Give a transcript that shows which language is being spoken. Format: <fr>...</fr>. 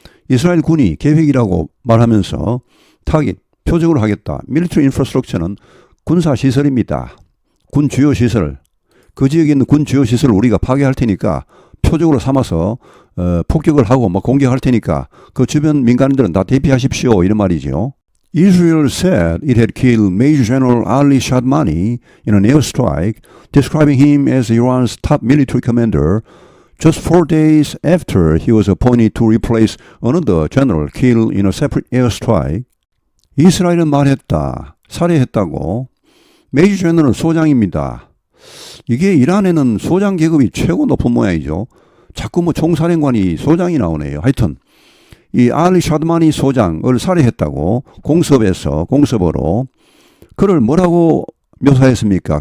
<ko>이스라엘 군이 계획이라고 말하면서 타깃, 표적으로 하겠다. 밀리터리 인프라스트럭처는 군사시설입니다. 군 주요시설. 그 지역에 있는 군 주요시설을 우리가 파괴할 테니까 표적으로 삼아서 폭격을 하고 공격할 테니까 그 주변 민간인들은 다 대피하십시오. 이런 말이죠.</ko> <en>Israel said it had killed Major General Ali Shadmani in an airstrike, describing him as Iran's top military commander, just 4 days after he was appointed to replace another general killed in a separate airstrike.</en> <ko>이스라엘은 말했다. 살해했다고. 메이저 제너럴 소장입니다. 이게 이란에는 소장 계급이 최고 높은 모양이죠. 자꾸 총사령관이 소장이 나오네요. 하여튼 이 알리 샤드마니 소장을 살해했다고 공습으로 그를 뭐라고 묘사했습니까?</ko>